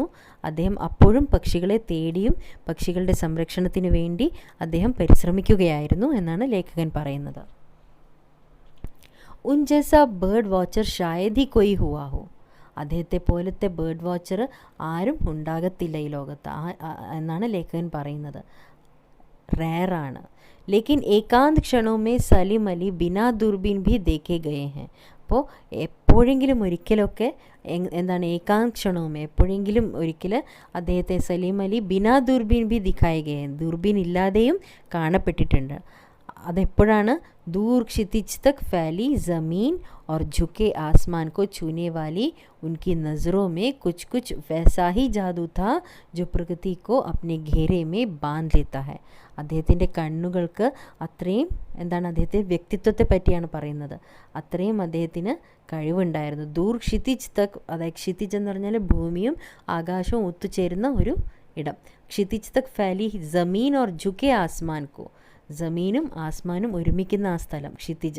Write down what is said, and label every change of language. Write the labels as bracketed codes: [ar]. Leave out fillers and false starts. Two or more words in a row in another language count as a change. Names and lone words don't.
[ml] അദ്ദേഹം അപ്പോഴും പക്ഷികളെ തേടിയും പക്ഷികളുടെ സംരക്ഷണത്തിന് വേണ്ടി അദ്ദേഹം പരിശ്രമിക്കുകയായിരുന്നു എന്നാണ് ലേഖകൻ പറയുന്നത്. [hi] उन जैसा बर्ड वॉचर शायद ही कोई हुआ हो, [ml] അദ്ദേഹത്തെ പോലത്തെ [en] bird watcher [ml] ആരും ഉണ്ടാകത്തില്ല ഈ ലോകത്ത് എന്നാണ് ലേഖകൻ പറയുന്നത്. റെയറാണ്. [hi] लेकिन एकांत क्षणों में सलीम अली बिना दूरबीन भी देखे गए हैं. [ml] അപ്പോൾ എപ്പോഴെങ്കിലും ഒരിക്കലൊക്കെ ഏകാന്ത ക്ഷണവും എപ്പോഴെങ്കിലും ഒരിക്കൽ അദ്ദേഹത്തെ സലീം അലി [hi] बिना दूरबीन भी दिखाई गए, [ml] ദൂർബീൻ ഇല്ലാതെയും കാണപ്പെട്ടിട്ടുണ്ട്. അതെപ്പോഴാണ്? [hi] दूर क्षितिज तक फैली ज़मीन और झुके आसमान को छूने वाली उनकी नज़रों में कुछ कुछ वैसा ही जादू था जो प्रकृति को अपने घेरे में बांध लेता है. [ml] അദ്ദേഹത്തിൻ്റെ കണ്ണുകൾക്ക് അത്രയും അദ്ദേഹത്തിൻ്റെ വ്യക്തിത്വത്തെ പറ്റിയാണ് പറയുന്നത്, അത്രയും അദ്ദേഹത്തിന് കഴിവുണ്ടായിരുന്നു. [hi] दूर क्षितिज तक, [ml] അതായത് ക്ഷിതിജ് എന്ന് പറഞ്ഞാൽ ഭൂമിയും ആകാശവും ഒത്തുചേരുന്ന ഒരു ഇടം. [hi] क्षितिज तक फैली ज़मीन और झुके आसमान को, [ml] ജമീനും ആസ്മാനും ഒരുമിക്കുന്ന ആ സ്ഥലം ക്ഷിതിജ്.